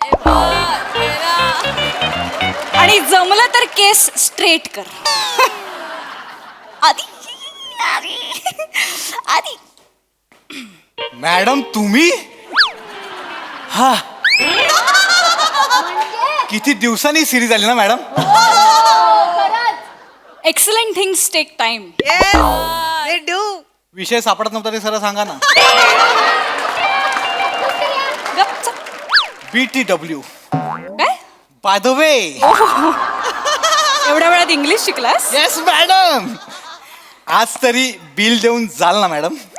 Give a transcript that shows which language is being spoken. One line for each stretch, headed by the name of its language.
Marathi: आणि जमलं तर केस स्ट्रेट कर. आधी आधी. मॅडम तुम्ही हा किती दिवसांनी सिरीज आली ना madam.
English: Excellent things take time.
Marathi: विषय सापडत नव्हता ते सरळ सांगा ना.
English: BTW
Marathi: काय
English: By the way.
Marathi: एवढ्या वेळात इंग्लिश शिकलास? Yes madam. आज तरी बिल देऊन जाल ना मॅडम.